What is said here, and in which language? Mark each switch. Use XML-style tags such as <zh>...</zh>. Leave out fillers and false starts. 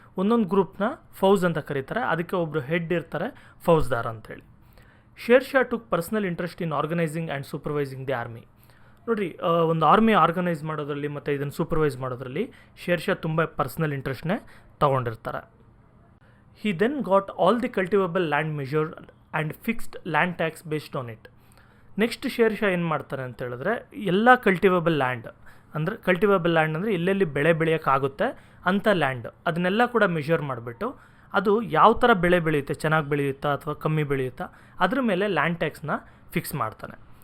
<kn>ಒಂದೊಂದು ಗ್ರೂಪ್ನ ಫೌಜ್ ಅಂತ ಕರೀತಾರೆ, ಅದಕ್ಕೆ ಒಬ್ಬರು ಹೆಡ್ ಇರ್ತಾರೆ, ಫೌಜ್ದಾರ್ ಅಂತೇಳಿ.</kn> <en>Sher Shah took personal interest in organising and supervising the army.</en> <kn>ನೋಡಿರಿ, ಒಂದು ಆರ್ಮಿ ಆರ್ಗನೈಸ್ ಮಾಡೋದ್ರಲ್ಲಿ ಮತ್ತು ಇದನ್ನು ಸೂಪರ್ವೈಸ್ ಮಾಡೋದ್ರಲ್ಲಿ ಶೇರ್ ಶಾ ತುಂಬ personal ಇಂಟ್ರೆಸ್ಟ್ನೇ ತೊಗೊಂಡಿರ್ತಾರೆ.</kn> <en>He then got all the cultivable land measured and fixed land tax based on it.</en> <kn>Next share Shah ಏನು ಮಾಡ್ತಾರೆ ಅಂತ ಹೇಳಿದ್ರೆ, ಎಲ್ಲ ಕಲ್ಟಿವೇಬಲ್ ಲ್ಯಾಂಡ್ ಅಂದರೆ ಎಲ್ಲೆಲ್ಲಿ ಬೆಳೆ ಬೆಳೆಯೋಕ್ಕಾಗುತ್ತೆ ಅಂಥ ಲ್ಯಾಂಡ್ ಅದನ್ನೆಲ್ಲ ಕೂಡ ಮೆಷರ್ ಮಾಡಿಬಿಟ್ಟು ಅದು ಯಾವ ಥರ ಬೆಳೆ ಬೆಳೆಯುತ್ತೆ, ಚೆನ್ನಾಗಿ ಬೆಳೆಯುತ್ತಾ ಅಥವಾ ಕಮ್ಮಿ ಬೆಳೆಯುತ್ತಾ, ಅದ್ರ ಮೇಲೆ ಲ್ಯಾಂಡ್ ಟ್ಯಾಕ್ಸ್ನ ಫಿಕ್ಸ್ ಮಾಡ್ತಾನೆ.</kn>